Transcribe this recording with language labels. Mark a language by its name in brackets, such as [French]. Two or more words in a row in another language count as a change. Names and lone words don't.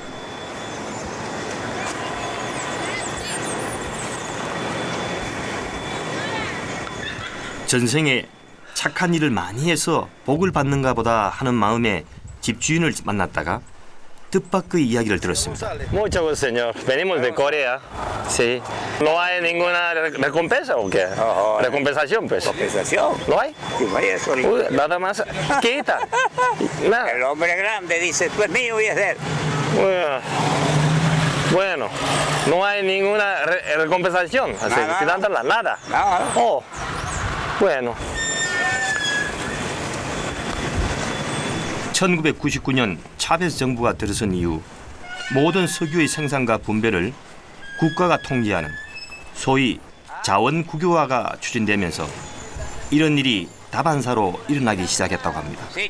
[Korean] 전생에 착한 일을 많이 해서 복을 받는가 보다 하는 마음에 집주인을 만났다가 뜻밖의 이야기를 들었습니다. [Spanish] Mucho gusto, señor. Venimos de Corea. Sí. ¿No hay ninguna recompensa o qué? Recompensación, pues. ¿Compensación? ¿No hay? Sí, no hay eso. Uy, nada más. Quita. Nada. El hombre grande dice, tú es mío y es de él. Bueno, no hay ninguna recompensación. Así, Nada. quitándola, nada. Nada. Oh, bueno. [Korean] 1999년 차베스 정부가 들어선 이후 모든 석유의 생산과 분배를 국가가 통제하는 소위 자원 국유화가 추진되면서 이런 일이 다반사로 일어나기 시작했다고 합니다.